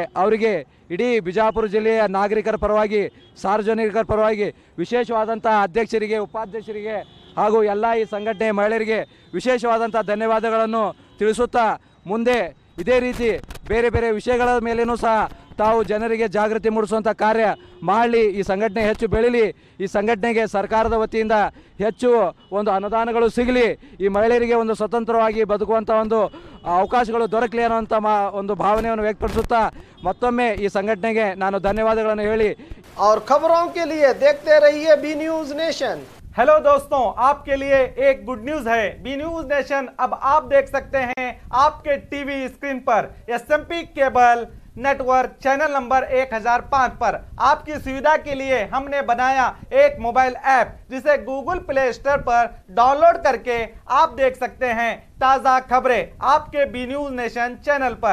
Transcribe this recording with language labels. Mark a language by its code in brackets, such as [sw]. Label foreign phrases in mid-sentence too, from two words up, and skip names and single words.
[kn] ಅವರಿಗೆ ಇಡೀ ಬಿಜಾಪುರ ಜಿಲ್ಲೆಯ ನಾಗರಿಕರ ಪರವಾಗಿ, ಸಾರ್ವಜನಿಕರ ಪರವಾಗಿ ವಿಶೇಷವಾದಂಥ ಅಧ್ಯಕ್ಷರಿಗೆ, ಉಪಾಧ್ಯಕ್ಷರಿಗೆ ಹಾಗೂ ಎಲ್ಲ ಈ ಸಂಘಟನೆ ಮಹಿಳೆಯರಿಗೆ ವಿಶೇಷವಾದಂಥ ಧನ್ಯವಾದಗಳನ್ನು ತಿಳಿಸುತ್ತಾ ಮುಂದೆ ಇದೇ ರೀತಿ ಬೇರೆ ಬೇರೆ ವಿಷಯಗಳ ಮೇಲೇನೂ ಸಹ ತಾವು ಜನರಿಗೆ ಜಾಗೃತಿ ಮೂಡಿಸುವಂಥ ಕಾರ್ಯ ಮಾಡಲಿ. ಈ ಸಂಘಟನೆ ಹೆಚ್ಚು ಬೆಳೀಲಿ. ಈ ಸಂಘಟನೆಗೆ ಸರ್ಕಾರದ ವತಿಯಿಂದ ಹೆಚ್ಚು ಒಂದು ಅನುದಾನಗಳು ಸಿಗಲಿ. ಈ ಮಹಿಳೆಯರಿಗೆ ಒಂದು ಸ್ವತಂತ್ರವಾಗಿ ಬದುಕುವಂಥ ಒಂದು ಅವಕಾಶಗಳು ದೊರಕಲಿ ಅನ್ನುವಂಥ ಒಂದು ಭಾವನೆಯನ್ನು ವ್ಯಕ್ತಪಡಿಸುತ್ತಾ ಮತ್ತೊಮ್ಮೆ ಈ ಸಂಘಟನೆಗೆ ನಾನು ಧನ್ಯವಾದಗಳನ್ನು ಹೇಳಿ [hi] और खबरों के लिए देखते रहिए बी न्यूज नेशन। हेलो दोस्तों, आपके लिए एक [en] good news [hi] है। बी न्यूज नेशन अब आप देख सकते हैं आपके [en] TV screen [hi] पर एसएमपी [en] cable network channel number [hi] 1005 पर। आपकी सुविधा के लिए हमने बनाया एक [en] mobile app [hi] जिसे गूगल प्ले स्टोर पर डाउनलोड करके आप देख सकते हैं ताज़ा खबरें आपके बी न्यूज नेशन चैनल पर।